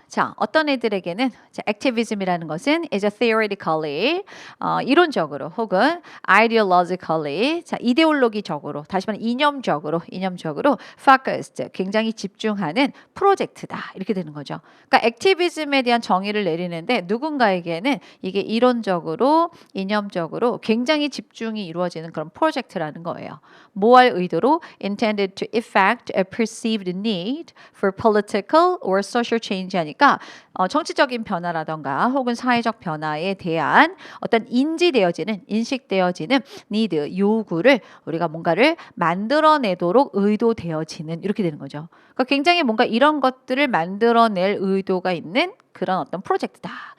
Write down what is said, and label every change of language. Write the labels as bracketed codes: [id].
[ko] 자, 어떤 애들에게는 자, activism이라는 것은 is a theoretically 이론적으로 혹은 ideologically 자, 이데올로기적으로 다시 말하면 이념적으로 focused 굉장히 집중하는 프로젝트다. 이렇게 되는 거죠. 그러니까 activism에 대한 정의를 내리는데 누군가에게는 이게 이론적으로 이념적으로 굉장히 집중이 이루어지는 그런 프로젝트라는 거예요. 뭐 할 의도로 [en] intended to effect a perceived need for political or social change [ko] 하니까 정치적인 변화라던가 혹은 사회적 변화에 대한 어떤 인식되어지는 need, 요구를 우리가 뭔가를 만들어내도록 의도되어지는 이렇게 되는 거죠. 그러니까 굉장히 뭔가 이런 것들을 만들어낼 의도가 있는 그런 어떤 프로젝트다.